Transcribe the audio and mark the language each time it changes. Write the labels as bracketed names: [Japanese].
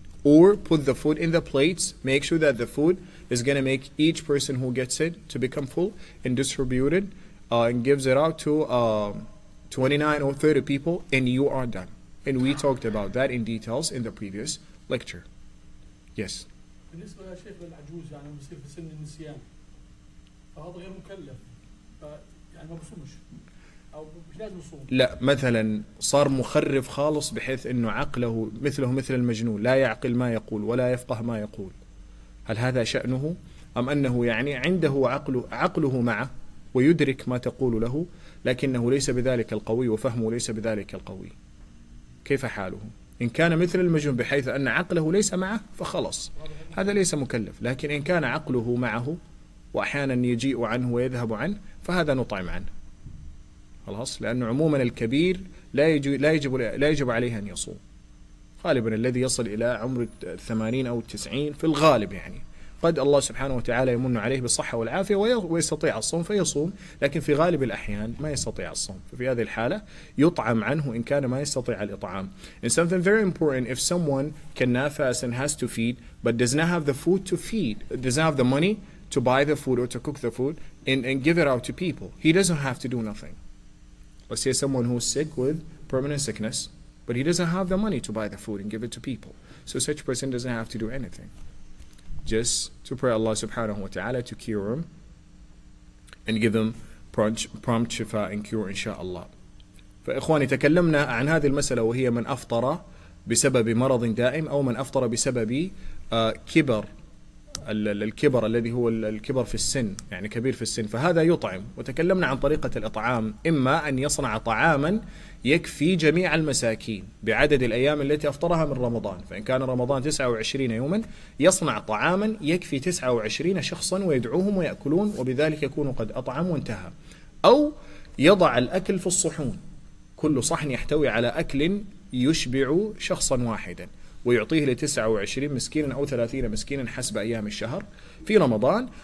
[English] Or put the food in the plates, make sure that the food is going to make each person who gets it to become full, and distribute it and gives it out to 29 or 30 people, and you are done. And we talked about that in details in the previous lecture. Yes. [Arabic] بالنسبة يا شيخ للعجوز يعني بصير في سن النسيان فهذا غير مكلف يعني ما بصومش أو مش لازم يصوم. لا مثلا صار مخرف خالص بحيث انه عقله مثل المجنون، لا يعقل ما يقول ولا يفقه ما يقول، هل هذا شأنه أم أنه يعني عنده عقله معه ويدرك ما تقول له لكنه ليس بذلك القوي وفهمه ليس بذلك القوي؟ كيف حاله؟ إن كان مثل المجنون بحيث أن عقله ليس معه فخلص هذا ليس مكلف، لكن إن كان عقله معه وأحيانا يجيء عنه ويذهب عنه فهذا نطعم عنه خلاص، لأنه عموما الكبير لا يجب عليه أن يصوم، غالبا الذي يصل إلى عمر 80 أو 90 في الغالب يعني قد الله سبحانه وتعالى يمن عليه بالصحة والعافية ويستطيع الصوم فيصوم، لكن في غالب الأحيان ما يستطيع الصوم، ففي هذه الحالة يطعم عنه إن كان ما يستطيع الإطعام. [English] And something very important, if someone cannot fast and has to feed but does not have the food to feed, does not have the money to buy the food or to cook the food and give it out to people, he doesn't have to do nothing. Let's say someone who's sick with permanent sickness, but he doesn't have the money to buy the food and give it to people, so such person doesn't have to do anything. Just to pray Allah subhanahu wa ta'ala to cure him and give him prompt shifa and cure inshallah. [Arabic] فإخواني تكلمنا عن هذه المسألة وهي من أفطر بسبب مرض دائم أو من أفطر بسبب كبر الكبر الذي هو الكبر في السن، يعني كبير في السن، فهذا يطعم. وتكلمنا عن طريقة الإطعام، إما أن يصنع طعاما يكفي جميع المساكين بعدد الأيام التي أفطرها من رمضان، فإن كان رمضان 29 يوما يصنع طعاما يكفي 29 شخصا ويدعوهم ويأكلون وبذلك يكون قد أطعم وانتهى، أو يضع الأكل في الصحون، كل صحن يحتوي على أكل يشبع شخصا واحدا ويعطيه ل29 مسكينا أو 30 مسكينا حسب أيام الشهر في رمضان.